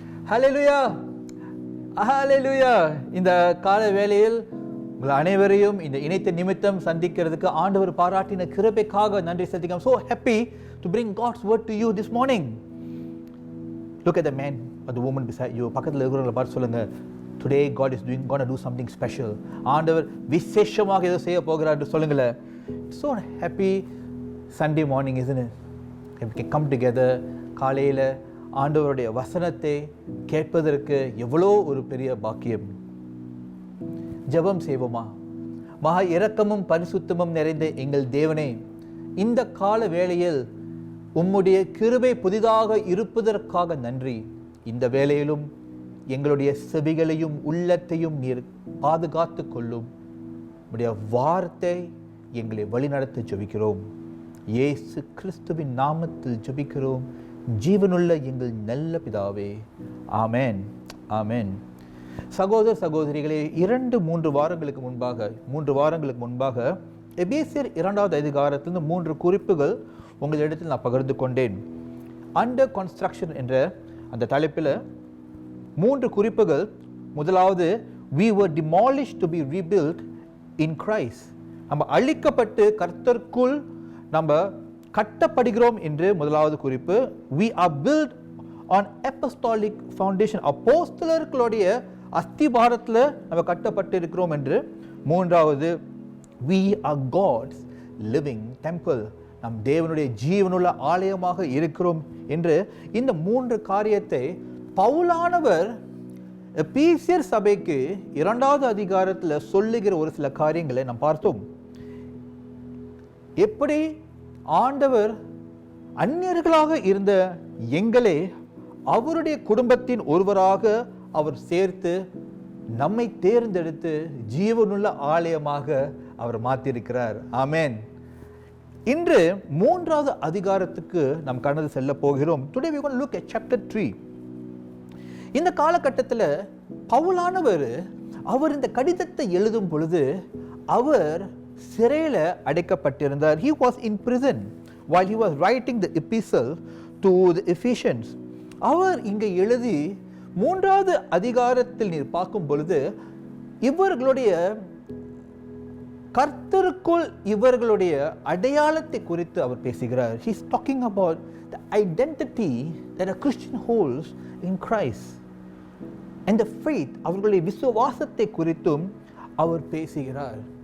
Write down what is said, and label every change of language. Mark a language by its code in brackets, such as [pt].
[ta] ஹல்லேலூயா, ஹல்லேலூயா. இந்த கால வேளையில் உங்கள் அனைவரையும் இந்த இணைத்த நிமித்தம் சந்திக்கிறதுக்கு ஆண்டவர் பாராட்டின கிருபைக்காக நன்றி செலுத்துகிறோம். [en] So happy to bring God's word to you this morning. Look at the man or the woman beside you. [ta] பக்கத்தில் இருக்கிறவங்களை பார்த்து சொல்லுங்க, [en] today God is going to do something special. [ta] ஆண்டவர் விசேஷமாக ஏதோ செய்ய போகிறார் சொல்லுங்களேன். [en] So happy Sunday morning, isn't it? If we can come together [ta] காலையில் ஆண்டவருடைய வசனத்தை கேட்பதற்கு எவ்வளோ ஒரு பெரிய பாக்கியம். ஜெபம் செய்வோமா? மகா இரக்கமும் பரிசுத்தமும் நிறைந்த எங்கள் தேவனே, இந்த கால வேளையில் உம்முடைய கிருபை புதிதாக இருப்பதற்காக நன்றி. இந்த வேளையிலும் எங்களுடைய செவிகளையும் உள்ளத்தையும் நீர் பாதுகாத்து கொள்ளும். உம்முடைய வார்த்தை எங்களை வழிநடத்த ஜெபிக்கிறோம். இயேசு கிறிஸ்துவின் நாமத்தில் ஜெபிக்கிறோம் ஜீவனுள்ள எங்கள் நல்ல பிதாவே. ஆமென், ஆமென். சகோதர சகோதரிகளே, 2-3 வாரங்களுக்கு முன்பாக எபேசியர் 2வது அதிகாரத்திலிருந்து 3 குறிப்புகள் உங்களிடத்தில் நான் பகிர்ந்து கொண்டேன். அண்டர் கன்ஸ்ட்ரக்ஷன் என்ற அந்த தலைப்பில் 3 குறிப்புகள். முதலாவது, [en] we were demolished to be rebuilt in Christ. [ta] நம்ம அழிக்கப்பட்டு கர்த்தருக்குள் நம்ம கட்டப்படுகிறோம் என்று முதலாவது குறிப்பு. [en] we are built on apostolic foundation. [ta] அப்போஸ்தலர்களுடைய அஸ்திபாரத்தில் நம்ம கட்டப்பட்டு இருக்கிறோம் என்று. மூன்றாவது, [en] we are God's living temple. [ta] நம் தேவனுடைய ஜீவனுள்ள ஆலயமாக இருக்கிறோம் என்று. இந்த 3 காரியத்தை பவுலானவர் எபேசியர் சபைக்கு 2வது அதிகாரத்தில் சொல்லுகிற ஒரு சில காரியங்களை நாம் பார்த்தோம். எப்படி ஆண்டவர் அந்நியர்களாக இருந்த எங்களை அவருடைய குடும்பத்தின் ஒருவராக அவர் சேர்த்து நம்மை தேர்ந்தெடுத்து ஜீவனுள்ள ஆலயமாக அவர் மாற்றியிருக்கிறார். ஆமென். இன்று 3வது அதிகாரத்துக்கு நாம் கடந்து செல்ல போகிறோம். [en] Today we are going to look at chapter 3. [ta] இந்த காலகட்டத்தில் பவுலானவர் அவர் இந்த கடிதத்தை எழுதும் பொழுது அவர் சிறையில் அடைக்கப்பட்டிருந்தார். [en] He was in prison while he was writing the epistle to the Ephesians. [ta] அவர் இங்கே எழுதி 3வது அதிகாரத்தில் நீர் பார்க்கும் பொழுது இவர்களுடைய கர்த்தருக்குள் இவர்களுடைய அடையாளத்தை குறித்து அவர் பேசுகிறார். [en] He is talking about the identity that a Christian holds in Christ and the faith. [ta] அவர்களுடைய விசுவாசத்தை குறித்தும் அவர் பேசுகிறார்.